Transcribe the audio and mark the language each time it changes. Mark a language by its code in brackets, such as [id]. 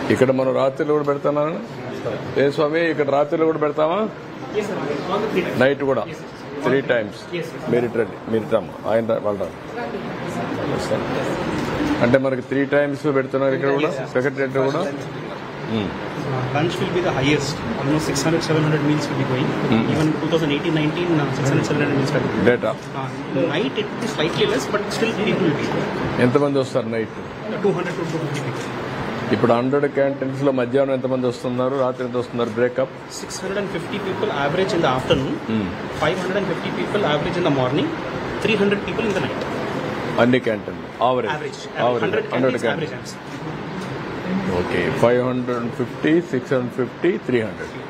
[te] ఇక్కడ మనం రాత్రిలో కూడా పెడతానా ఏ స్వామి? ఇక్కడ రాత్రిలో కూడా పెడతామా? నైట్ కూడా [en] 3 times. [te] మీరు రమ్మ, ఆయన వాళ్ళు అంటే మనకి 3 times పెడుతున్నారు ఇక్కడ కూడా, సెక్రటరియట్ కూడా. [en] Lunch will be the highest. Almost 600-700 meals will be going. Even 2018-19, 600-700 meals will be going. Data. Night it is slightly less, but still people will be. [te] ఎంతమంది వస్తారు నైట్? [en] 200-250 people. [te] ఇప్పుడు 100 క్యాంటీన్స్ లో మధ్యాహ్నం ఎంతమంది వస్తున్నారు, రాత్రి ఎంత వస్తున్నారు? [en] Breakup 650 people average in the afternoon, 550 people average in the morning, 300 people in the night. [te] అన్ని క్యాంటీన్లు [en] Average. 100 canteens. Okay, 550, 650, 300.